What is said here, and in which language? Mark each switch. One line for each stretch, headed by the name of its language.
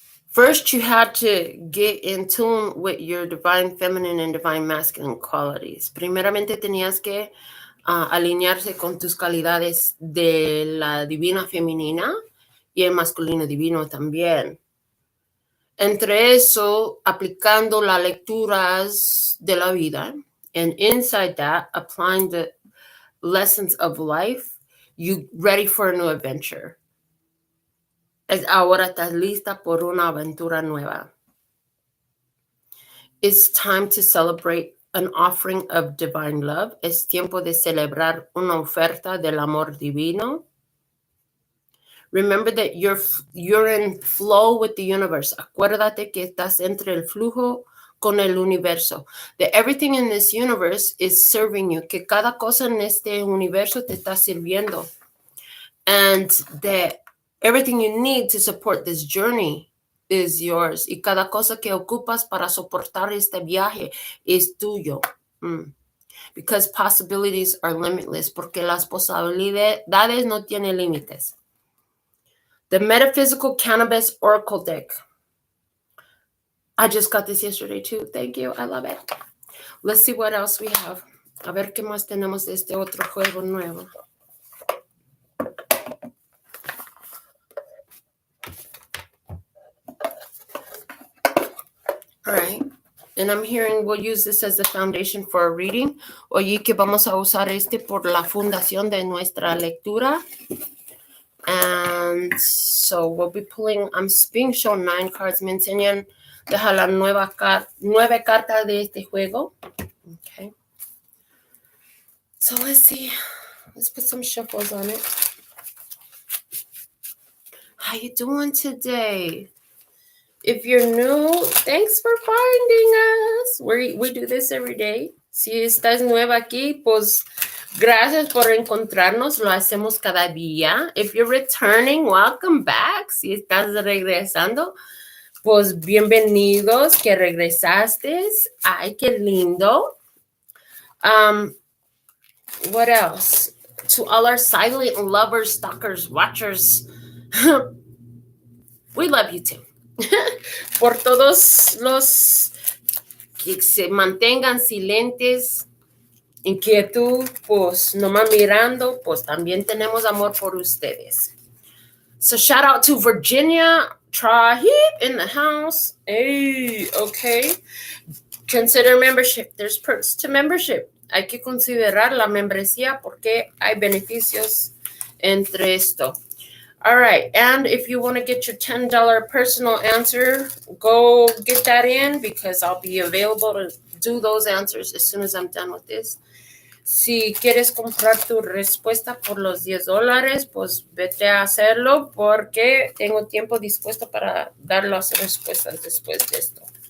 English: First, you had to get in tune with your divine feminine and divine masculine qualities.
Spanish: Primeramente tenías que alinearse con tus calidades de la divina femenina y el masculino divino también. Entre eso, aplicando las lecturas de la vida,
English: and inside that, applying the lessons of life, you ready for a new adventure.
Spanish: Ahora estás lista por una aventura nueva.
English: It's time to celebrate an offering of divine love.
Spanish: Es tiempo de celebrar una oferta del amor divino.
English: Remember that you're in flow with the universe.
Spanish: Acuérdate que estás entre el flujo con el universo.
English: That everything in this universe is serving you.
Spanish: Que cada cosa en este universo te está sirviendo.
English: And that everything you need to support this journey is yours.
Spanish: Y cada cosa que ocupas para soportar este viaje es tuyo.
English: Because possibilities are limitless.
Spanish: Porque las posibilidades no tienen límites.
English: The Metaphysical Cannabis Oracle deck. I just got this yesterday too. Thank you. I love it. Let's see what else we have.
Spanish: A ver qué más tenemos de este otro juego nuevo.
English: All right. And I'm hearing we'll use this as the foundation for a reading.
Spanish: Oye, que vamos a usar este por la fundación de nuestra lectura.
English: And so we'll be pulling, I'm being shown 9 cards.
Spanish: Me enseñan, deja la 9 cartas de este juego.
English: Okay. So let's see. Let's put some shuffles on it. How you doing today? If you're new, thanks for finding us. We do this every day.
Spanish: Si estás nueva aquí, pues gracias por encontrarnos. Lo hacemos cada día.
English: If you're returning, welcome back.
Spanish: Si estás regresando, pues bienvenidos que regresaste. Ay, qué lindo.
English: What else? To all our silent lovers, stalkers, watchers, we love you too.
Spanish: Por todos los que se mantengan silentes, inquietud, pues nomás mirando, pues también tenemos amor por ustedes.
English: So shout out to Virginia Trahip in the house. Hey, okay. Consider membership. There's perks to membership.
Spanish: Hay que considerar la membresía porque hay beneficios entre esto.
English: All right, and if you want to get your $10 personal answer, go get that in because I'll be available to do those answers as soon as I'm done with this.
Spanish: Si quieres comprar tu respuesta por los $10, pues vete a hacerlo porque tengo tiempo dispuesto para dar las respuestas después de esto.